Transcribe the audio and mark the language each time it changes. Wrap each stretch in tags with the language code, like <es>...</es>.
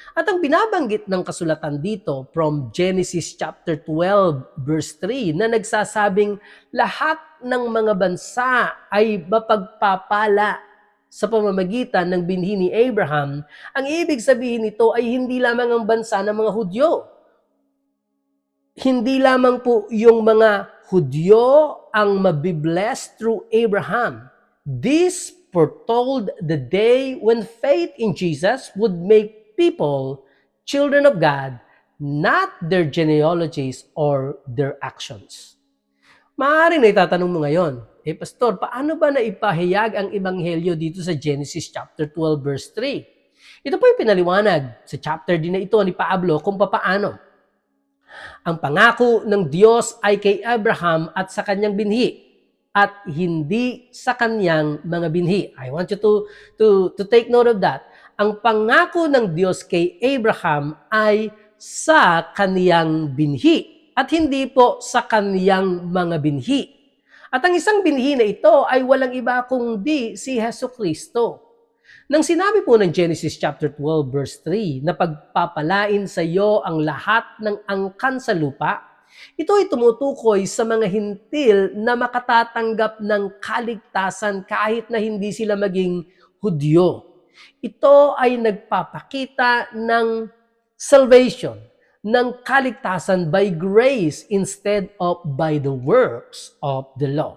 <tl>At ang binabanggit ng kasulatan dito from Genesis chapter 12 verse 3 na nagsasabing lahat ng mga bansa ay mapagpapala sa pamamagitan ng binhi ni Abraham, ang ibig sabihin nito ay hindi lamang ang bansa ng mga Hudyo. Hindi lamang po yung mga Hudyo ang mabibless through Abraham.</tl> <en>This foretold the day when faith in Jesus would make people children of God, not their genealogies or their actions.</en> <tl>Maaaring na itatanong mo ngayon, Pastor, paano ba naipahayag ang Ebanghelyo dito sa Genesis chapter 12 verse 3? Ito po yung pinaliwanag sa chapter din na ito ni Pablo kung papaano. Ang pangako ng Diyos ay kay Abraham at sa kanyang binhi at hindi sa kanyang mga binhi.</tl> <en>I want you to take note of that.</en> <tl>Ang pangako ng Diyos kay Abraham ay sa kaniyang binhi at hindi po sa kaniyang mga binhi. At ang isang binhi na ito ay walang iba kundi si Jesucristo. Nang sinabi po ng Genesis chapter 12 verse 3 na pagpapalain sa iyo ang lahat ng angkan sa lupa, ito ay tumutukoy sa mga hintil na makatatanggap ng kaligtasan kahit na hindi sila maging Hudyo. Ito ay nagpapakita ng salvation, ng kaligtasan by grace instead of by the works of the law.</tl>